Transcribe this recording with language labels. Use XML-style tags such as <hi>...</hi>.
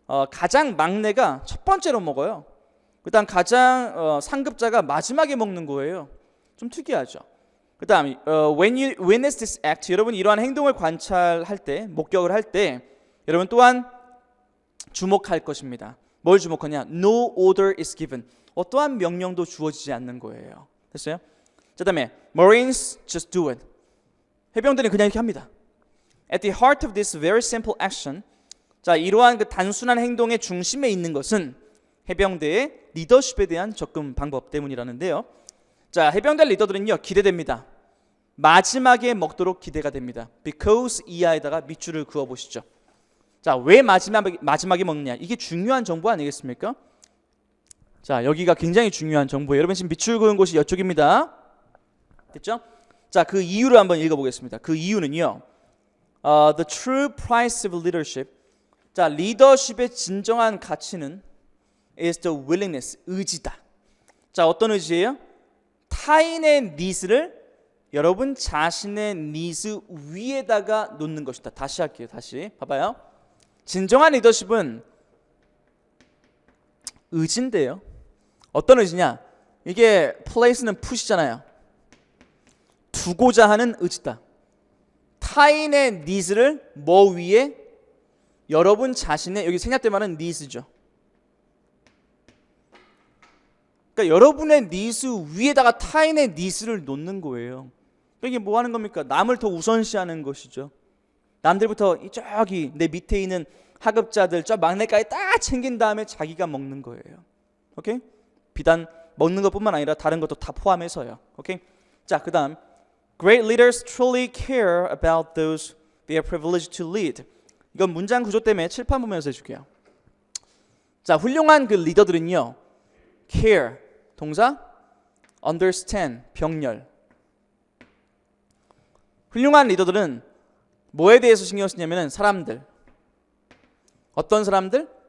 <ko>가장 막내가 첫 번째로 먹어요. 그 다음 가장 상급자가 마지막에 먹는 거예요. 좀 특이하죠. 그 다음</ko> <en>when you witness this act,</en> <ko>여러분이 이러한 행동을 관찰할 때, 목격을 할 때 여러분 또한 주목할 것입니다. 뭘 주목하냐?</ko> <en>No order is given.</en> <ko>어떠한 명령도 주어지지 않는 거예요. 됐어요? 그 다음에</ko> <en>Marines just do it.</en> <ko>해병대는 그냥 이렇게 합니다.</ko> <en>At the heart of this very simple action,</en> <ko>자, 이러한 그 단순한 행동의 중심에 있는 것은 해병대의 리더십에 대한 접근 방법 때문이라는데요. 자, 해병대 리더들은요 기대됩니다. 마지막에 먹도록 기대가 됩니다. Because 이하에다가 밑줄을 그어 보시죠. 자, 왜 마지막에 먹느냐? 이게 중요한 정보 아니겠습니까? 자, 여기가 굉장히 중요한 정보예요. 여러분 지금 밑줄 그은 곳이 이쪽입니다. 됐죠? 자, 그 이유를 한번 읽어보겠습니다. 그 이유는요.</ko> <en>The true price of leadership.</en> <ko>자, 리더십의 진정한 가치는</ko> <en>is the willingness,</en> <ko>의지다. 자, 어떤 의지예요? 타인의 니즈를 여러분 자신의 니즈 위에다가 놓는 것이다. 다시 할게요. 다시 봐봐요. 진정한 리더십은 의지인데요. 어떤 의지냐? 이게 place는 put이잖아요. 두고자 하는 의지다. 타인의 니즈를 뭐 위에? 여러분 자신의, 여기 생략된 말은 니즈죠. 그러니까 여러분의 니즈 위에다가 타인의 니즈를 놓는 거예요. 이게 뭐 하는 겁니까? 남을 더 우선시하는 것이죠. 남들부터 저기 내 밑에 있는 하급자들 저 막내까지 딱 챙긴 다음에 자기가 먹는 거예요. 오케이? 비단 먹는 것뿐만 아니라 다른 것도 다 포함해서요. 오케이? 자, 그다음</ko> <en>Great leaders truly care about those they are privileged to lead.</en> <ko>이건 문장 구조 때문에 칠판 보면서 해줄게요. 자, 훌륭한 그 리더들은요, care 동사, understand 병렬. 훌륭한 리더들은 뭐에 대해서 신경 쓰냐면은 사람들. 어떤 사람들?</ko>